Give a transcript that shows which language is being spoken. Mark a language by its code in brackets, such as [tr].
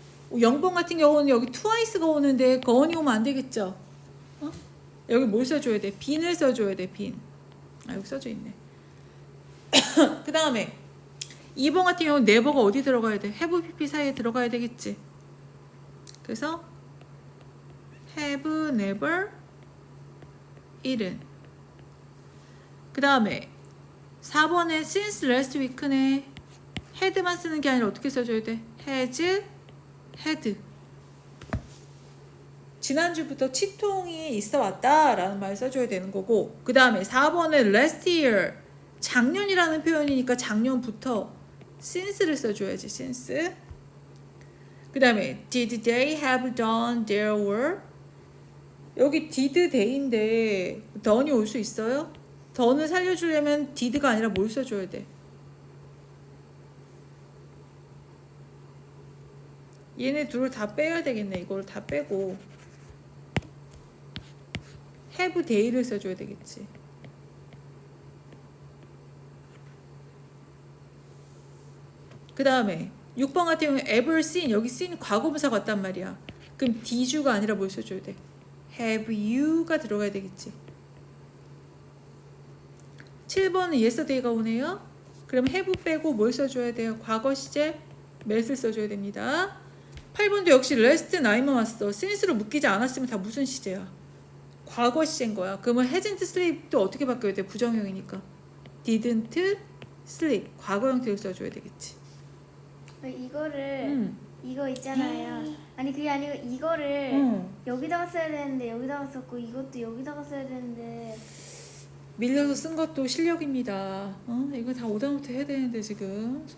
[ko] 0번 같은 경우는 여기 twice가 오는데 gone이 오면 안 되겠죠. 어? 여기 뭘 써줘야 돼? been을 써줘야 돼. been. 아, 여기 써져 있네. 그 다음에 2번 같은 경우는 never가 어디 들어가야 돼? have, pp 사이에 들어가야 되겠지. 그래서 have, never, eaten. 그 다음에 4번에 since last week네. had만 쓰는 게 아니라 어떻게 써줘야 돼? has, had. 지난주부터 치통이 있어 왔다라는 말 써줘야 되는 거고, 그 다음에 4번에 last year. 작년이라는 표현이니까 작년부터 since를 써줘야지. since. 그 다음에 [en] did they have done their work? [ko] 여기 did they인데 done이 올 수 있어요? done을 살려주려면 did가 아니라 뭘 써줘야 돼? 얘네 둘을 다 빼야 되겠네. 이걸 다 빼고 have they를 써줘야 되겠지. 그 다음에 6번 같은 경우는 ever seen. 여기 seen 과거분사 같단 말이야. 그럼 did you가 아니라 뭘 써줘야 돼? have you가 들어가야 되겠지. 7번은 yesterday가 오네요. 그럼 have 빼고 뭘 써줘야 돼요? 과거 시제 met을 써줘야 됩니다. 8번도 역시 last nine만 왔어. since로 묶이지 않았으면 다 무슨 시제야? 과거 시제인 거야. 그러면 hasn't sleep도 어떻게 바뀌어야 돼? 부정형이니까 didn't sleep. 과거 형태를 써줘야 되겠지. 이거를 이거 있잖아요. 아니 그게 아니고 이거를 여기다가 써야 되는데 여기다가 썼고 이것도 여기다가 써야 되는데 밀려서 쓴 것도 실력입니다. 이거 다 오다부터 해야 되는데 지금 손이 바쁘시게 생겼네요.